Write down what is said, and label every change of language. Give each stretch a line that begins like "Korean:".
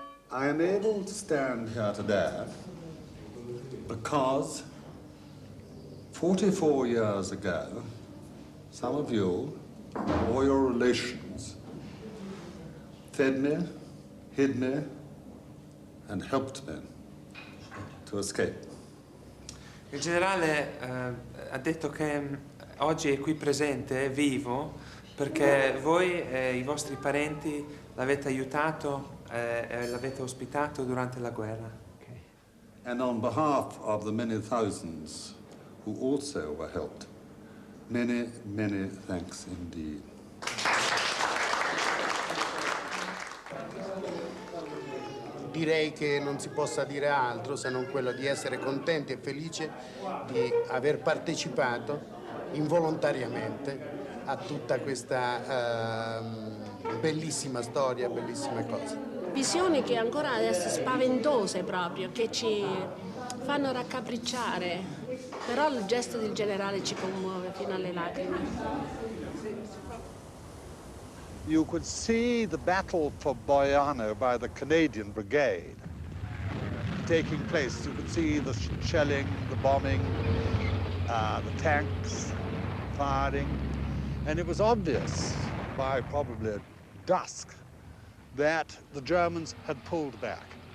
English: I am able to stand here today because 44 years ago, some of you, or your relations, fed me, hid me, and helped me to escape.
Italian: Il generale ha detto che oggi è qui presente, è vivo, perché voi e i vostri parenti l'avete aiutato e l'avete ospitato durante la guerra.
English: Okay. And on behalf of the many thousands who also were helped, many, many thanks indeed.
Italian: Direi che non si possa dire altro se non quello di essere contenti e felici di aver partecipato involontariamente a tutta questa bellissima storia, bellissime cose. Visioni che ancora adesso spaventose proprio, che ci fanno raccapricciare, però il gesto del generale ci commuove fino alle lacrime.
English: You could see the battle for Boiano by the Canadian Brigade taking place. You could see the shelling, the bombing, the tanks firing, and it was obvious by probably dusk that the Germans had pulled back.